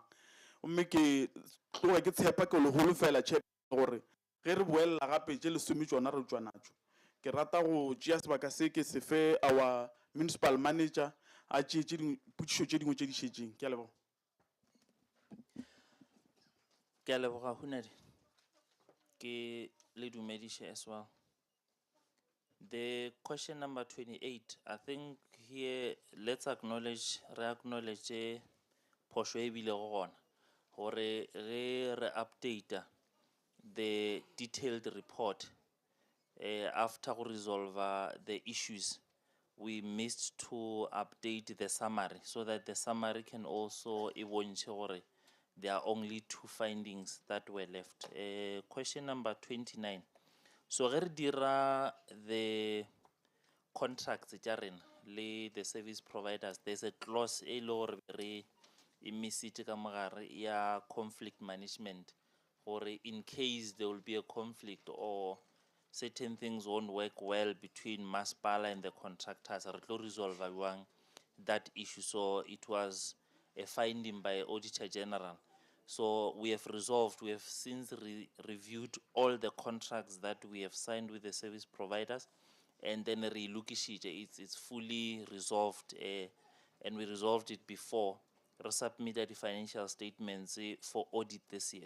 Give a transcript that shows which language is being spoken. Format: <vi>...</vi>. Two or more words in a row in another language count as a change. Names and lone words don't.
<nso>Gomme ke tloga ke tshepa ke le holofela Chair gore ge re boelela gape tše 10 tšona re tšwa natšo. Ke rata go tšea sebaka se ke se fe</nso> <en>our municipal manager</en> <nso>a tšeetše dipotšišo tše dingwe tše di šetšeng. Ke a leboga. Ke a leboga Hunadi. Ke le dumediše</nso> <en>as well. The question number 28, I think here let's acknowledge, re-acknowledge</en> <nso>phošo e bile go gona gore re</nso> <en>update the detailed report after we resolve the issues. We missed to update the summary so that the summary can also eventually there are only 2 findings that were left. Question number 29. So</en> <nso>re dira</nso> <en>the contracts</en> <nso>tša rena le</nso> <en>the service providers, there's a clause</en> <nso>e le gore re emisitše ka mogare ya</nso> <en>conflict management gore in case there will be a conflict or certain things won't work well between Mmasepala and the contractors,</en> <nso>re tlo</nso> <en>resolve that issue. So it was a finding by Auditor General. So we have resolved, we have since reviewed all the contracts that we have signed with the service providers, and then it's fully resolved, and we resolved it before we submitted the financial statements for audit this year.</en>